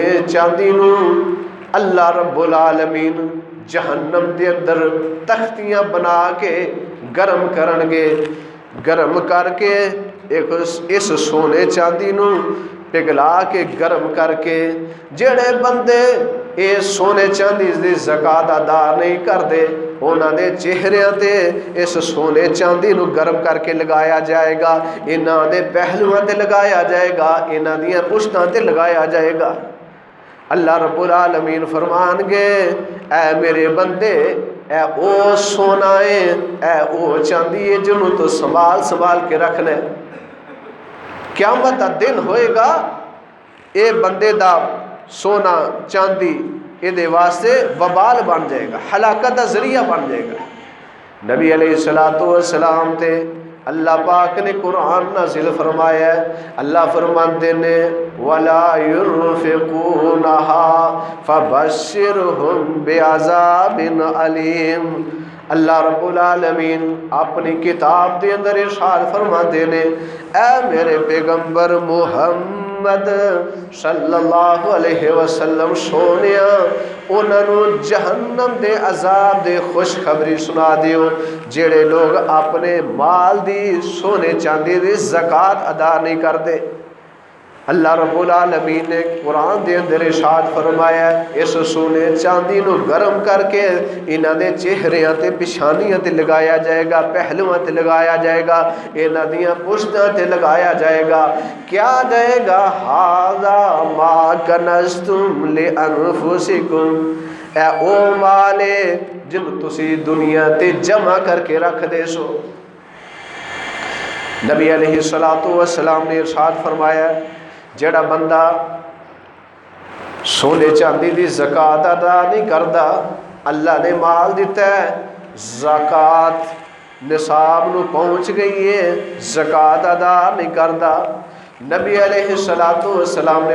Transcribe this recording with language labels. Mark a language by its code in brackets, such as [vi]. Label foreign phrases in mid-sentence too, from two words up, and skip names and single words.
[pa] چاندی نو اللہ رب العالمین جہنم دے اندر تختیاں بنا کے گرم کرن گے، گرم کر کے اس سونے چاندی نو پگھلا کے گرم کر کے جڑے بندے اے سونے چاندی دی زکات ادا نہیں کردے انہاں دے چہریاں تے اس سونے چاندی نو گرم کر کے لگایا جائے گا، انہاں دے پہلوؤں تے لگایا جائے گا، انہاں دیاں پشتاں تے لگایا جائے گا۔ اللہ رب العالمین فرمان گے اے میرے بندے اے او سونا ہے، اے او چاندی ہے جنوں تو سنبھال کے رکھنا ہے۔ قیامت دا دن ہوئے گا اے بندے دا سونا چاندی اے دے واسطے وبال بن جائے گا، ہلاکت دا ذریعہ بن جائے گا۔ نبی علیہ السلام تے اللہ پاک نے قرآن نازل فرمایا ہے، اللہ فرماتے نے [ar] وَلَا يُنْفِقُونَهَا فَبَشِّرْهُمْ بِعَذَابٍ عَلِيمٍ۔ [pa] اللہ رب العالمین اپنی کتاب دے اندر ارشاد فرماتے نے اے میرے پیغمبر محمد [ar] صلی اللہ علیہ وسلم [pa] سونیا انہاں نو جہنم دے عذاب دے خوشخبری سنا دیو جڑے لوگ اپنے مال دی سونے چاندی دی زکات ادا نہیں کردے۔ اللہ رب العالمین نے قرآن دے اندر ارشاد فرمایا اس سونے چاندی نو گرم کر کے انہاں دے چہریاں تے پیشانیاں تے لگایا جائے گا، پہلواں تے لگایا جائے گا، انہاں دیاں پشتاں تے لگایا جائے گا، کیا جائے گا [ar] ھذا ما کنزتم لانفسکم، [pa] اے او مالے جن تسی دنیا تے جمع کر کے رکھ دے سو۔ نبی علیہ السلام نے ارشاد فرمایا جڑا بندہ سونے چاندی دی زکات ادا نہیں کردا اللہ نے مال دیتا ہے زکات نصاب نو پہنچ گئی ہے زکات ادا نہیں کردا، نبی علیہ السلام نے